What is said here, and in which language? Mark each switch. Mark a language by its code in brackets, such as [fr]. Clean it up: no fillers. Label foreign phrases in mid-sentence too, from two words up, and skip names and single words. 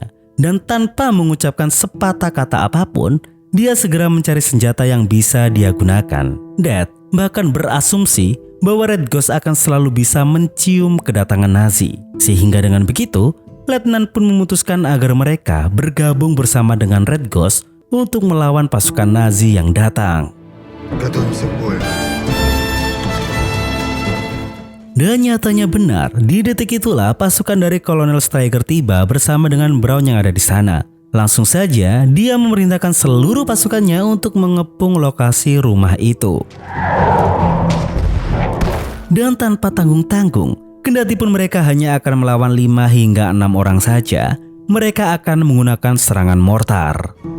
[id] Dan tanpa mengucapkan sepatah kata apapun, dia segera mencari senjata yang bisa dia gunakan. Dad bahkan berasumsi bahwa Red Ghost akan selalu bisa mencium kedatangan Nazi. Sehingga dengan begitu, Letnan pun memutuskan agar mereka bergabung bersama dengan Red Ghost untuk melawan pasukan Nazi yang datang. [ru] Готовимся к бою. [id] Dan nyatanya benar, di detik itulah pasukan dari Kolonel Steiger tiba bersama dengan Brown yang ada di sana. Langsung saja, dia memerintahkan seluruh pasukannya untuk mengepung lokasi rumah itu. Dan tanpa tanggung-tanggung, kendatipun mereka hanya akan melawan 5 hingga 6 orang saja, mereka akan menggunakan serangan mortar.